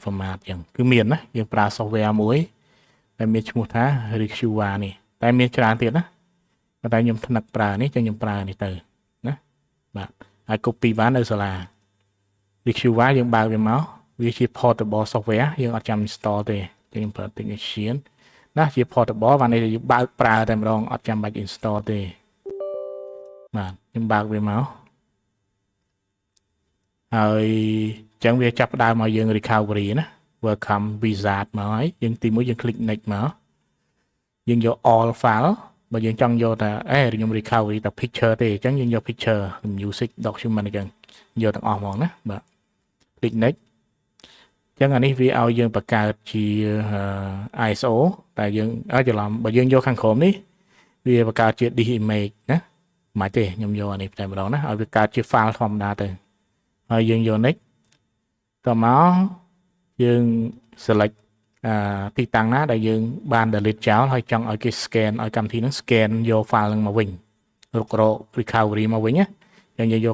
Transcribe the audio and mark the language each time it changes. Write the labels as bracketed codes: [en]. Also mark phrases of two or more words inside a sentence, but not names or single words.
[km] format ចឹងគឺមានណាយើងប្រើ software មួយដែលមានឈ្មោះថា Rikshuwa នេះតែមានច្រើនទៀតណាប៉ុន្តែខ្ញុំថ្នឹកប្រើនេះចឹងខ្ញុំប្រើនេះទៅណាបាទហើយ copy បាននៅសាលា Rikshuwa យើងបើកវាមកវាជា [en] portable software [km] យើងអត់ចាំ install ទេចឹងខ្ញុំប្រើ technician ណាជា portable បាននេះយើងបើកប្រើតែម្ដងអត់ចាំបាច់ install ទេបាទខ្ញុំបើកវាមក ហើយអញ្ចឹងវាចាប់ផ្ដើមមកយើង recovery ណា [en] welcome wizard [km] មកហើយយើងទីមួយយើង [en] click next [km] មកយើងយក [en] all file [km] បើយើងចង់យកតែខ្ញុំ recovery តែ picture ទេអញ្ចឹងយើងយក [en] picture music document [km] អញ្ចឹងយកទាំងអស់ហ្មងណាបាទ [en] click next [km] អញ្ចឹងអានេះវាឲ្យយើងបង្កើតជា ISO តែយើងច្រឡំបើយើងយកខាងក្រោមនេះវាបង្កើតជា [en] disk image [km] ណា មិនទេខ្ញុំយកអានេះតែម្ដងណាឲ្យវាកើតជា file ធម្មតាទៅហើយយើងយក next តមកយើង select ទីតាំងណាដែលយើងបាន delete ចោលហើយចង់ឲ្យគេ scan ឲ្យកម្មវិធីហ្នឹង scan យក file ហ្នឹងមកវិញរុករក recovery មកវិញណាយើងយក